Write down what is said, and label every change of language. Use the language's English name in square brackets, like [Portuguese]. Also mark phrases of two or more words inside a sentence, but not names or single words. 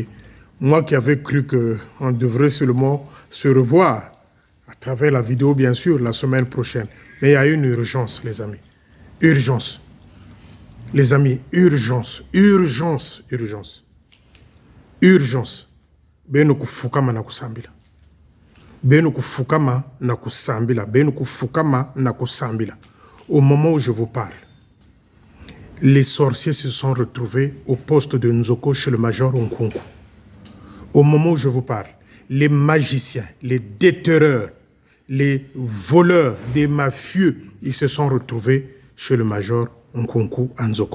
[French] Moi qui avais cru qu'on devrait seulement se revoir à travers la vidéo, bien sûr, la semaine prochaine. Mais il y a une urgence, les amis. Urgence. Les amis, urgence, urgence, urgence. Urgence. [Kongo] Benoku fukama na kusambila. Benoku fukama na kusambila. Benoku fukama na kusambila. [French] Au moment où je vous parle, les sorciers se sont retrouvés au poste de Nzoko chez le major Nkunku. Au moment où je vous parle, les magiciens, les déterreurs, les voleurs, des mafieux, ils se sont retrouvés chez le major Nkunku à Nzoko.